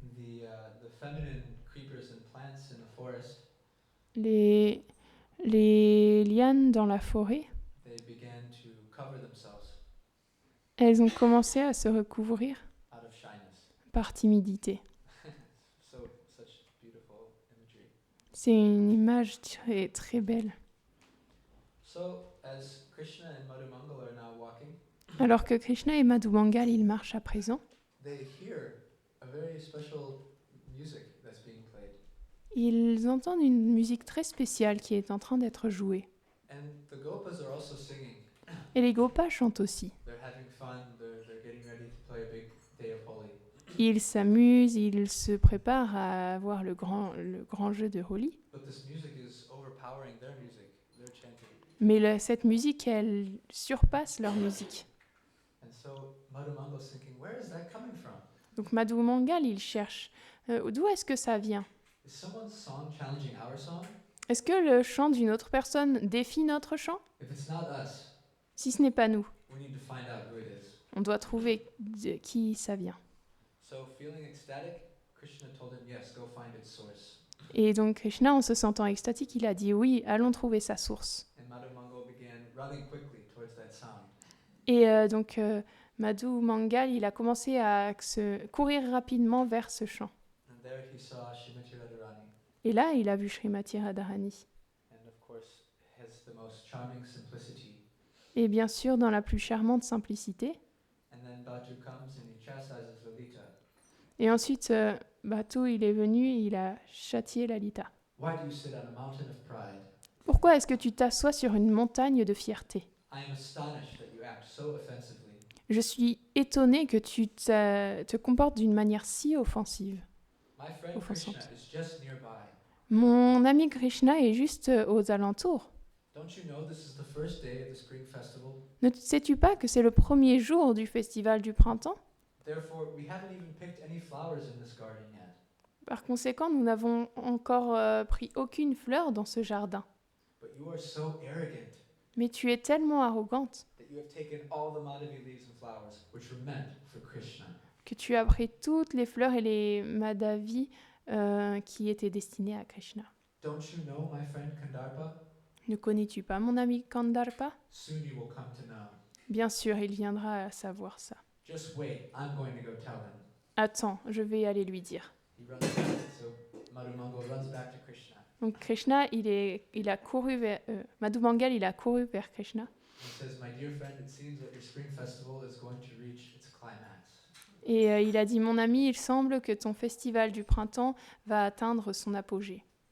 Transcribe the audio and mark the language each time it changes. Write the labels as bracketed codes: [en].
[en] the feminine creepers and plants in the forest, [fr] les lianes dans la forêt, [en] they began to cover themselves [fr] elles ont commencé à se recouvrir [en] out of shyness. [fr] par timidité. [en] Such beautiful imagery. [fr] C'est une image très, très belle. [en] So as Krishna and Madhumangal are now walking, [fr] Alors que Krishna et Madhumangal, ils marchent à présent, [en] they hear a very special music that's being played. [fr] ils entendent une musique très spéciale qui est en train d'être jouée. [en] And the gopas are also singing. [fr] Et les gopas chantent aussi. [en] They're having fun, they're getting ready to play a big day of Holi. [fr] Ils s'amusent, ils se préparent à avoir le grand jeu de Holi. [en] But this music is overpowering their music. They're chanting. [fr] Mais cette musique, elle surpasse leur musique. [en] And so Madhumangal's thinking, where is that coming from? [fr] Donc Madhumangal, il cherche. D'où est-ce que ça vient? [en] Is someone's song challenging our song? [fr] Est-ce que le chant d'une autre personne défie notre chant? [en] If it's not us, [fr] Si ce n'est pas nous, [en] we need to find out who it is. [fr] on doit trouver de qui ça vient. [en] So feeling ecstatic, Krishna told him, yes, go find its source. [fr] Et donc Krishna, en se sentant extatique, il a dit oui, allons trouver sa source. [en] And Madhumangal began running quickly towards that sound. [fr] Et donc Madhumangal, il a commencé à courir rapidement vers ce chant. [en] And there he saw Srimati Radharani. [fr] Et là, il a vu Srimati Radharani. [en] And of course, it has the most charming simplicity. [fr] Et bien sûr, dans la plus charmante simplicité. [en] And then Batu comes and he chastises Lalita. [fr] Et ensuite, Batu, il est venu et il a châtié Lalita. [en] Why do you sit on a mountain of pride? [fr] Pourquoi est-ce que tu t'assois sur une montagne de fierté? [en] I am astonished that you act so offensively. [fr] Je suis étonnée que tu te comportes d'une manière si offensive. [en] My friend [fr] Offensante. [en] Krishna is just nearby. [fr] Mon ami Krishna est juste aux alentours. [en] Don't you know this is the first day of the spring festival? [fr] Ne sais-tu pas que c'est le premier jour du festival du printemps? [en] Therefore, we haven't even picked any flowers in this garden yet. [fr] Par conséquent, nous n'avons encore pris aucune fleur dans ce jardin. [en] But you are so arrogant [fr] Mais tu es tellement arrogante [en] that you have taken all the Madhavi leaves and flowers, which were meant for Krishna. [fr] que tu as pris toutes les fleurs et les madhavis qui étaient destinées à Krishna. [en] Don't you know my friend Kandarpa? [fr] Ne connais-tu pas mon ami Kandarpa? [en] Soon you will come to know. [fr] Bien sûr, il viendra à savoir ça. [en] Just wait, I'm going to go tell him. [fr] Attends, je vais aller lui dire. [en] He runs back, so Madhumangal runs back to Krishna. [fr] Donc Krishna, il a couru vers Madhumangal, il a couru vers Krishna. [en] He says, my dear friend, it seems that your spring festival is going to reach its climax. [fr] Et il a dit, mon ami, il semble que ton festival du printemps va atteindre son apogée.